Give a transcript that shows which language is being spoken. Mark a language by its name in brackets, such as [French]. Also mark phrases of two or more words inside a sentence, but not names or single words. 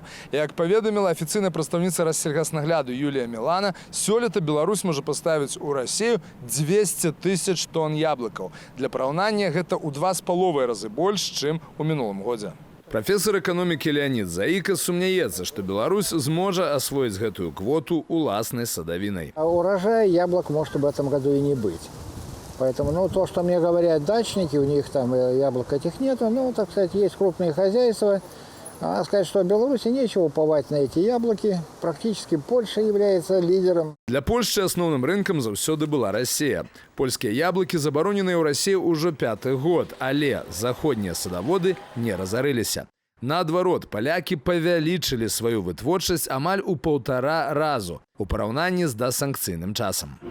[Belarusian] Як паведаміла афіцыйная прадстаўніца Рассельгаснагляду Юлія Мілана, сёлета Беларусь можа паставіць у Расію 200 тысяч тонн яблыкаў. Для параўнання гэта ў 2,5 разы больш, чым у мінулым годзе. Прафесор эканомікі Леонид Заіка сумняецца, што Беларусь зможа асвоіць гэтую квоту уласнай садавінай. [Russian] А урожая яблок может в этом году и не быть. Поэтому, то, что мне говорят дачники, у них там яблок этих нету, так сказать, есть крупные хозяйства. А сказать, что в Беларуси нечего уповать на эти яблоки. Практически Польша является лидером. [Belarusian] Для Польшчы асноўным рынкам заўсёды была Расія. Польскія яблыкі забароненыя ў Расіі ўжо 5-й год, але заходнія садаводы не разарыліся. Наадварот, палякі павялічылі сваю вытворчасць амаль у 1,5 разу у параўнанні з дасанкцыйным часам.